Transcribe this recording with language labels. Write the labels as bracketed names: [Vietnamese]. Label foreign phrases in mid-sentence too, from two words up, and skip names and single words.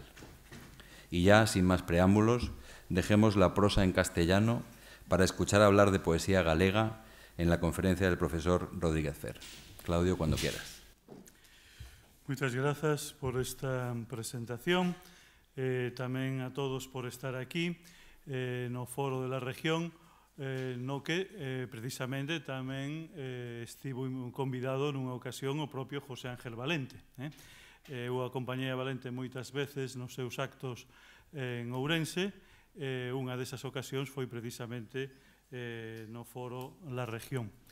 [Spanish] Y ya, sin más preámbulos, dejemos la prosa en castellano para escuchar hablar de poesía galega en la conferencia del profesor Rodríguez Fer. Claudio, cuando quieras. Muchas gracias por esta presentación. [Galician] Tamén a todos por estar aquí no Foro de la Región, no que precisamente tamén estivo convidado nunha ocasión o propio José Ángel Valente. Eu acompañei a Valente moitas veces nos seus actos en Ourense. Unha desas ocasións foi precisamente no Foro La Región.